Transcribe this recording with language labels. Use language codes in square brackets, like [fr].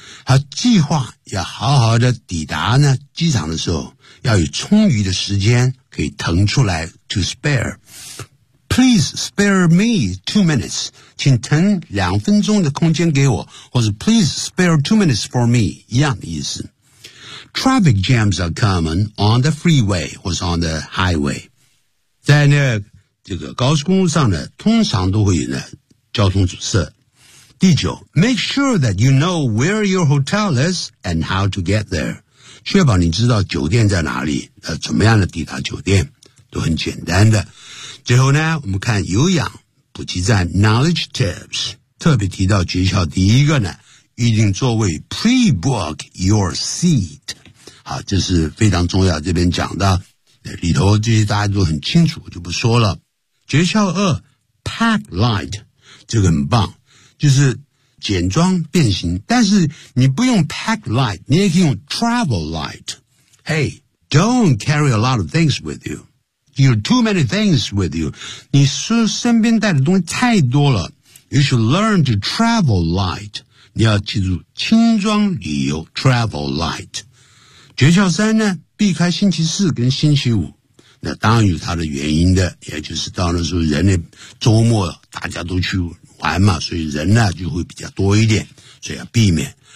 [zh] 他计划要好好的抵达呢机场的时候要有充裕的时间可以腾出来 to spare. [en] Please spare me 2 minutes. [zh] 请腾2分钟的空间给我或是 [en] please spare 2 minutes for me. [zh] 一样的意思。 [en] Traffic jams are common on the freeway [zh] 或是 [en] on the highway. [zh] 在那这个高速公路上呢通常都会有呢交通阻塞。第九 [en] ,make sure that you know where your hotel is and how to get there. [zh] 确保你知道酒店在哪里怎么样的抵达酒店都很简单的。最后呢我们看有氧补给站 ,knowledge tips, 特别提到诀窍第一个呢预定座位 , [en] pre-book your seat. [zh] 好这是非常重要这边讲的里头这些大家都很清楚就不说了。诀窍二 ,pack light, 这个很棒，就是简装变形，但是你不用 pack light, 你也可以用 travel light。 [en] Hey, don't carry a lot of things with you. You have too many things with you. [zh] 你身边带的东西太多了。 [en] You should learn to travel light. [zh] 你要记住轻装旅游 [en] travel light. [zh] 诀窍三呢，避开星期四跟星期五。那当然有它的原因的，也就是到那时候人的周末大家都去玩嘛，所以人呢就会比较多一点，所以要避免。